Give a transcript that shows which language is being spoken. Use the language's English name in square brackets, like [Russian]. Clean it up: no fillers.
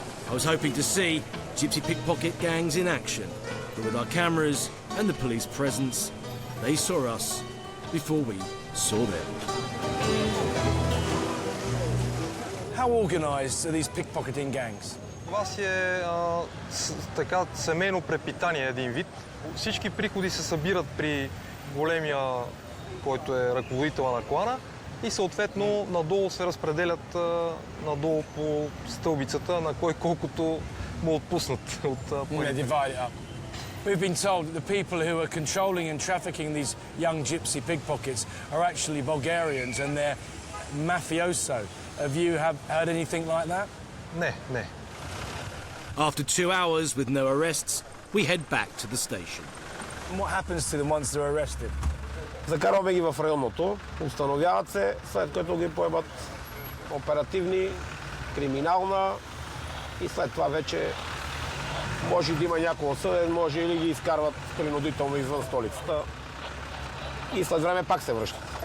[English] I was hoping to see gypsy pickpocket gangs in action, but with our cameras and the police presence, they saw us before we saw them. How organised are these pickpocketing gangs? [Bulgarian] Това си е така семейно препитание един вид. Всички приходи се събират при големия, който е ръководител на клана и съответно надолу се разпределят надолу по стълбицата на кой колкото му отпуснат от [English] We've been told that the people who are controlling and trafficking these young gypsy pickpockets are actually Bulgarians and they're mafioso. Have you heard anything like that? [Bulgarian] Не, не. [English] After 2 hours with no arrests, we head back to the station. And what happens to them once they're arrested? [Bulgarian] Закарваме ги в районното, установяват се, след което ги поемат оперативни, криминална и след това вече може да има някой осъден, може или ги изкарват принудително извън столицата и след време пак се връщат.